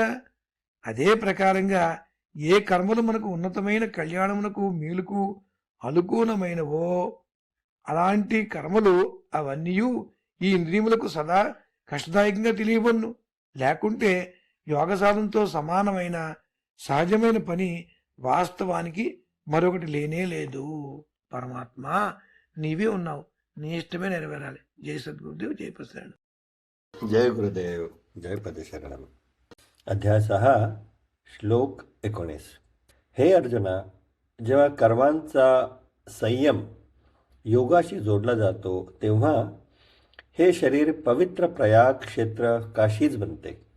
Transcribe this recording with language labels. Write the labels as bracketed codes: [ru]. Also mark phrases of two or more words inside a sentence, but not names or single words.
[te] అదే ప్రకారంగా ఏ కర్మలు మనకు ఉన్నతమైన కళ్యాణమునకు మేలుకు అనుకూలమైనవో అలాంటి కర్మలు అవన్నీ ఈ ఇంద్రియములకు సదా కష్టదాయకంగా తెలియవన్ను. లేకుంటే యోగ సాధనతో సమానమైన సహజమైన పని వాస్తవానికి మరొకటి లేనే లేదు. పరమాత్మ నీవే ఉన్నావు, నీ ఇష్టమే నెరవేరాలి. [hi] जय सद्गुरुदेव, जय प्रसरण. जय गुरुदेव, जय पदशरणम. [mr] अध्याय 6, श्लोक 19. हे अर्जुना, जेव्हा कर्मांचा संयम योगाशी जोडला जातो तेव्हा हे शरीर पवित्र प्रयाग क्षेत्र काशीच बनते.